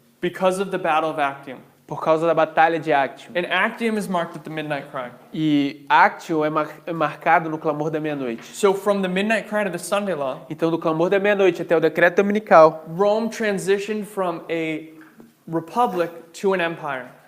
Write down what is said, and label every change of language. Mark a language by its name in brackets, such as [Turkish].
[English] because of the Battle of Actium. [Portuguese] por causa da Batalha de Actium. [English] And Actium is marked at the midnight cry. [Portuguese] E Actium é marcado no clamor da meia-noite. [English] So from the midnight cry to the Sunday law, [Portuguese] Então, do clamor da meia-noite até o decreto dominical, [English] Rome transitioned from a republic to an empire.